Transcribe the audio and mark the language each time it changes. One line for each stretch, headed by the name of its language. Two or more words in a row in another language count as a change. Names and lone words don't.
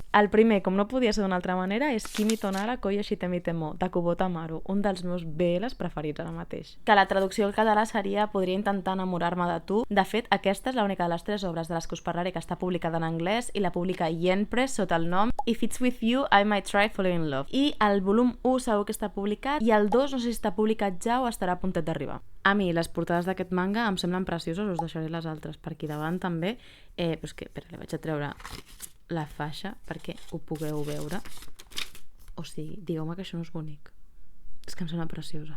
Catalan: El primer, com no podia ser d'una altra manera, és Kimi to Nara Koyo Shitemi Temo, de Kubota Maru, un dels meus BLs preferits ara mateix. Que la traducció al català seria Podria intentar enamorar-me de tu. De fet, aquesta és l'única de les 3 obres de les que us parlaré que està publicada en anglès i la publica Yen Press sota el nom If It's With You, I Might Try Falling in Love. I el volum 1 segur que està publicat i el 2 no sé si està publicat ja o estarà a puntet d'arribar. A mi les portades d'aquest manga em semblen precioses, us deixaré les altres per aquí davant també, però és que, espera, li vaig a treure la faixa perquè ho pugueu veure. O sigui, digueu-me que això no és bonic. És que em sembla preciosa.